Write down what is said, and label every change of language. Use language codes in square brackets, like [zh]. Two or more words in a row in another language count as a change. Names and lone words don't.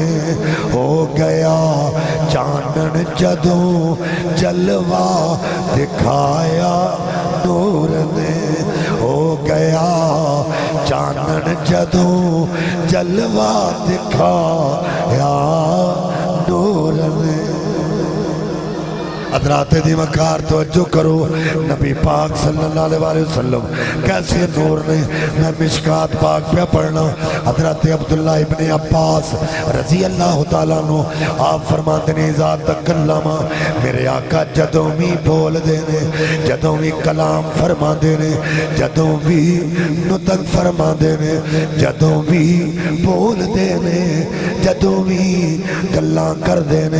[pa] ਹੋ ਗਿਆ ਚਾਨਣ ਜਦੋਂ ਜਲਵਾ ਦਿਖਾਇਆ ਨੂਰ ਨੇ, ਹੋ ਗਿਆ ਚਾਨਣ ਜਦੋਂ ਜਲਵਾ ਦਿਖਾਇਆ ਨੂਰ ਨੇ। ਹਜ਼ਰਾਤ ਦੀ ਵਕਾਰ ਤਵੱਜੋ ਕਰੋ, ਨਬੀ ਪਾਕ [ar] صلى الله عليه وسلم [pa] ਕੈਸੇ ਨੂਰ ਨੇ। ਮੈਂ ਮਿਸ਼ਕਾਤ ਪਾਕ ਪੇ ਪੜ੍ਹਨਾ, ਹਜ਼ਰਤ ਅਬਦੁੱਲਾ ਇਬਨੇ ਅੱਬਾਸ [ar] رضي الله تعالى عنه [pa] ਆਪ ਫ਼ਰਮਾਤੇ ਨੇ [ar] إذا تكلم, [pa] ਮੇਰੇ ਆਕਾ ਜਦੋਂ ਭੀ ਬੋਲ ਦੇਣੇ, ਜਦੋਂ ਭੀ ਕਲਾਮ ਫ਼ਰਮਾ ਦੇਣੇ, ਜਦੋਂ ਭੀ ਨੁਤਕ ਫ਼ਰਮਾ ਦੇਣੇ, ਜਦੋਂ ਭੀ ਬੋਲ ਦੇਣੇ, ਜਦੋਂ ਭੀ ਗੱਲਾਂ ਕਰ ਦੇਣੇ।